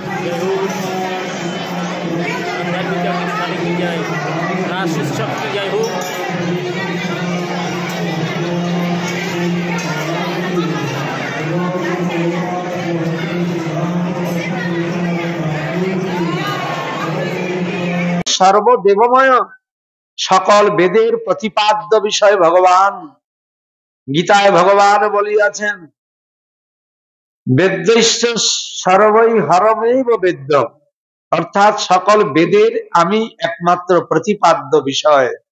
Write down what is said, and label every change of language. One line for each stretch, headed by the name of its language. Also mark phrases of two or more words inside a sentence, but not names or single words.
Hindi: जय हो आध्यात्मिक की जय, राष्ट्रीय शक्ति जय हो।
Bangla: সর্বদেবময় সকল বেদের প্রতিপাদ্য বিষয় ভগবান গীতায় ভগবান বলিয়াছেন
Sanskrit: वेद्यश्च सर्वै हरमेव वेद्य,
Bangla: অর্থাৎ সকল বেদের আমি একমাত্র প্রতিপাদ্য বিষয়।